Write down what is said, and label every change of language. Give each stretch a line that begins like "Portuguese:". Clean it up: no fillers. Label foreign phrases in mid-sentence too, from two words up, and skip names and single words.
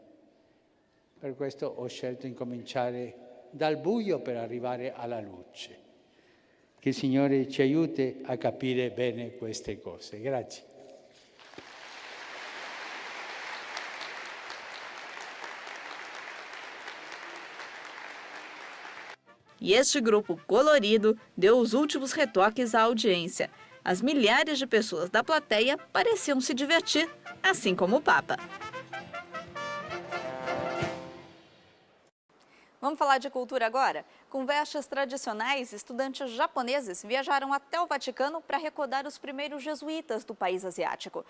Italian: Per questo ho scelto di cominciare dal buio per arrivare alla luce. Che il Signore ci aiuti a capire bene queste cose. Grazie.
Portuguese: E este grupo colorido deu os últimos retoques à audiência. As milhares de pessoas da plateia pareciam se divertir, assim como o Papa. Vamos falar de cultura agora? Com vestes tradicionais, estudantes japoneses viajaram até o Vaticano para recordar os primeiros jesuítas do país asiático.